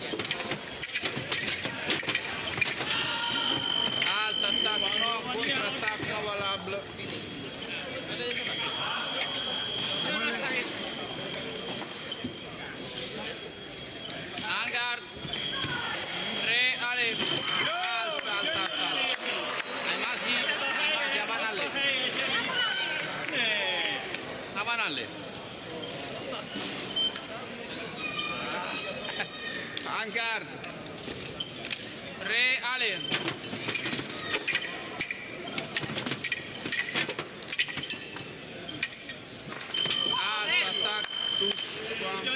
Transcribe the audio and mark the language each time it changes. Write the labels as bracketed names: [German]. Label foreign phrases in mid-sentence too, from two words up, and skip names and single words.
[French] Alt attaque, contre-attaque favorable. En garde. Prêt, allez. Alt, alt, alt, alt. Almasi, Avanalle. Avanalle. En garde. Prêt, allez. Alt, attaque, touche, point.